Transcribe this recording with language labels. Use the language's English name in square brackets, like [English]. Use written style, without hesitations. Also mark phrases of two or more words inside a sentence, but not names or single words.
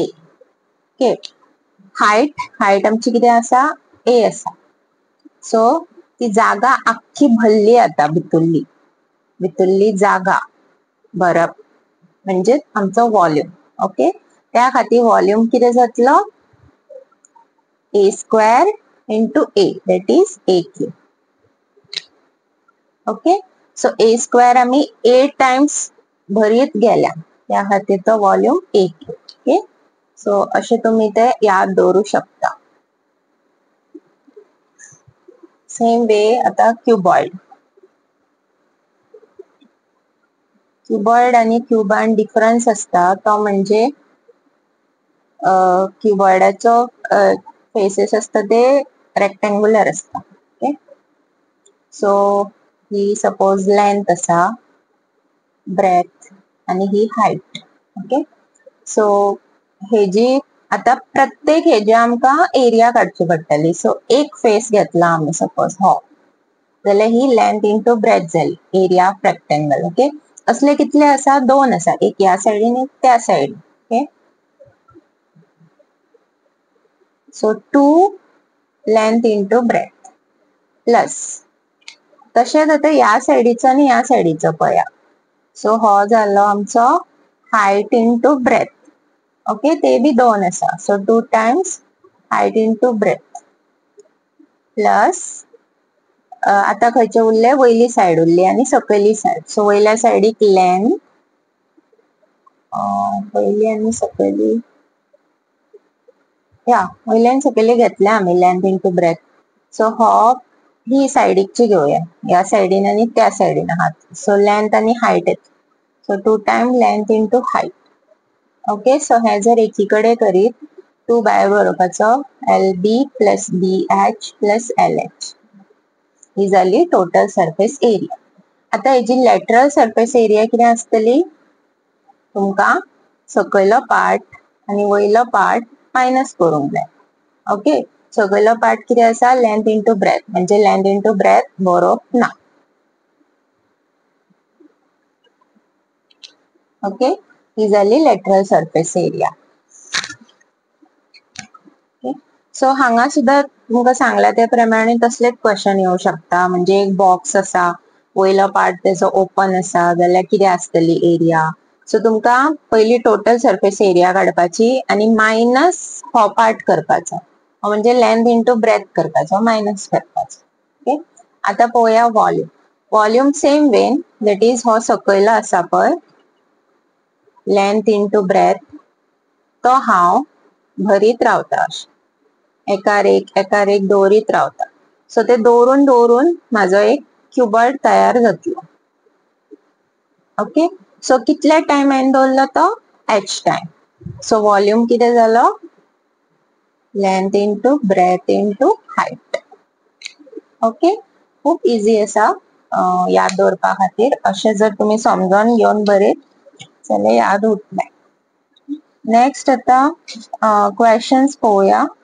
[Konkani] ओके. हायट आमची किती आसा, a आसा. सो ती जागा आख्खी भरली आता, भितरली जागा भरप म्हणजे आमचो वॉल्यूम. ओके. त्या खातीर वॉल्यूम किती जातलो, [English] a square into a, that is a cube. okay. so a square [Konkani] आम्ही 8 टाइम्स भरीत गेल्या. त्या खातीर तो [English] volume A cube. okay, so [Konkani] अशें तुम्ही ते याद दवरू शकता. [English] same way [Konkani] आता क्युबॉइड. क्युबॉइड आणि क्युबान डिफरन्स असता तो म्हणजे क्युबॉइडाचो फेसेस असता ते रेक्टेंग्युलर असता. [English] okay, so [Konkani] ही [English] suppose length [Konkani] असा, ब्रेथ आणि ही हाईट. ओके, सो हेजी आता प्रत्येक हेजी आमकां एरिया काडची पडटली. सो एक फेस घेतला आमी सपोज हो, जाल्यार ही [English] length into breadth [Konkani] जाली, [English] area of rectangle. [Konkani] ओके, असले कितले आसा? दोन आसा, एक ह्या सायडीन एक त्या सायडीन. [English] okay, so 2 length into breadth plus [Konkani] तशेंच आता ह्या सायडीचो आणि ह्या सायडीचो पळया. सो हो जालो आमचो [English] height into breadth. [Konkani] ओके, ते बी दोन आसा, [English] so 2 times height into breadth plus [Konkani] आता खंयचे उरले? वयली सायड उरली आणि सकयली सायड. सो वयल्या सायडीक लेंथ, वयली आणि सकयली, या वयल्यान सकयली घेतल्या आमी [English] length into breadth. [Konkani] सो हो ही सायडीकची घेवया, ह्या सायडीन आणि त्या सायडीन आहात. [English] so length [Konkani] आणि हाईट येता, [English] so 2 time length into height. okay, so [Konkani] हे जर एकीकडे करीत 2 भायर बरोवपाचो, [English] LB plus BH plus LH [Konkani] ही जाली [English] total surface area. [Konkani] आता हेजी [English] lateral surface area [Konkani] किती आसतली? तुमका सकयलो पार्ट आणि वयलो पार्ट मायनस करूंक जाय. ओके, सकयलो पार्ट किती आसा? [English] length into breadth, [Konkani] म्हणजे [English] length into breadth [Konkani] बरोवप ना. ओके, ही जाली [English] lateral surface area. [Konkani] सो हांगा सुद्धा तुमकां सांगला त्या प्रमाणे तसलेच क्वेश्चन येऊ शकता. म्हणजे एक बॉक्स असा, वयलो पार्ट त्याचो ओपन असा, जाल्यार किती आसतली एरिया? सो तुमकां पयली [English] total surface area [Konkani] काडपाची आणि मायनस हो पार्ट करपाचो, म्हणजे [English] length into breadth [Konkani] करपाचो, मायनस करपाचो. ओके, आता पळोवया वॉल्यूम. [English] volume same way, that is [Konkani] हो सकयलो आसा पळय, [English] length into breadth, [Konkani] तो हांव भरीत रावता एकार एक दवरीत रावता. सो ते दवरून दवरून माझो एक क्युबॉइड तयार जातलो. [English] okay, so [Konkani] कितल्या टाइम हांवें दवरलो तो? [English] h time. so volume [Konkani] किती जालो? [English] length into breadth into height. [Konkani] ओके, खूप इजी आसा याद दवरपा खातीर. अशें जर तुमी समजून घेवन बरयत जाल्यार याद उरतलें. नेक्स्ट आता क्वेश्चन्स पळोवया.